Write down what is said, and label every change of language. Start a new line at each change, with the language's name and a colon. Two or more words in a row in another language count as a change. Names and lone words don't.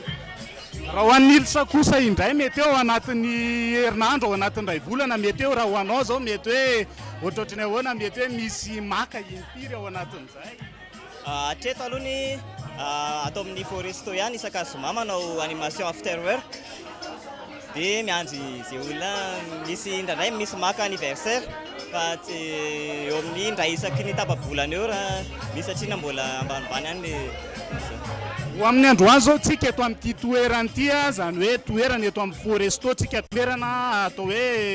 Malagasy: Raha ho an'ny ilsa kosa indray mety eo anatin'ny herinandro ao anatin'ny ray volana mety eo raha ho anao zao mety hoe ohatrohatrany ahoana mety hoe misy maka impiry ao anatin'izay. Hatreto alohany atao amin'ny Foresto ihany isakazoma manao animation
English: after work
Malagasy: dia miandry izay olona misy indraindray misy maka anniversaire fa eo amin'ny indray isaky ny tapa-bolana eo raha misy satria mbola ambanimbany any ho amin'ny androany zao tsika eto amin'ity toerana ity zany hoe toerana eto amin'ny Foresto tsika toerana atao hoe